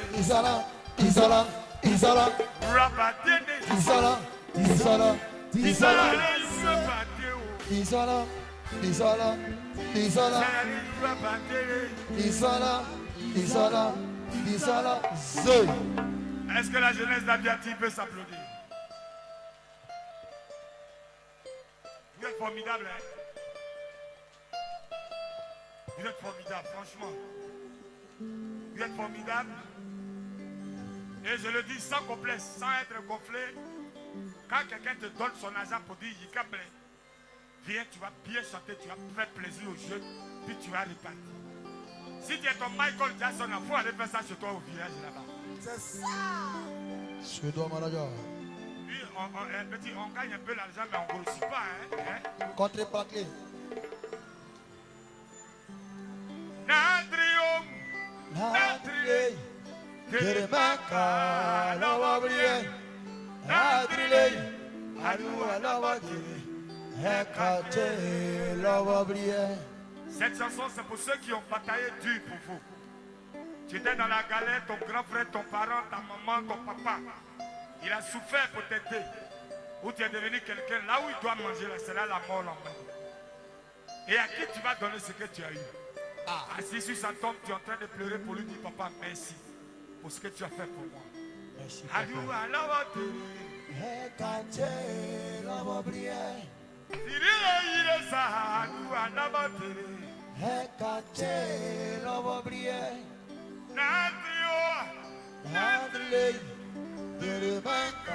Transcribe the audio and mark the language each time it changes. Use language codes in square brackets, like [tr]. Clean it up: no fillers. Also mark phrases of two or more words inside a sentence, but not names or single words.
[fr] Isala. Isala. Isala. Rabatene. Isala. Isala. Isala. Isala. Isala. Isala. Isala. Isala. Isala. Isala. Zé. Est-ce que la jeunesse d'Abiati peut s'applaudir? Vous êtes formidable, hein? Vous êtes formidable, franchement. Vous êtes formidable. Et je le dis sans complexe, sans être gonflé. Quand quelqu'un te donne son argent pour dire Yikablé, viens, tu vas bien chanter, tu vas faire plaisir aux jeunes, puis tu vas repartir. Si tu es ton Michael Jackson, il faut aller faire ça chez toi au village là-bas. C'est ça. Chez toi, manager. Puis on gagne un peu l'argent, mais on ne grossit pas. Hein? Contrepartie. Natrium, Nadrile. Teremaka. Lawabrie. Nadrile. Alua lawabrie. Hekate. Lawabrie. Cette chanson, c'est pour ceux qui ont bataillé dur pour vous. Tu étais dans la galère, ton grand frère, ton parent, ta maman, ton papa. Il a souffert pour t'aider. Ou tu es devenu quelqu'un, là où il doit manger, c'est là la mort l'emmène. Et à qui tu vas donner ce que tu as eu? Assis sur sa tombe, tu es en train de pleurer pour lui dire, papa, merci pour ce que tu as fait pour moi. Merci. Hekate lawabrie. Nadrile. Teremaka.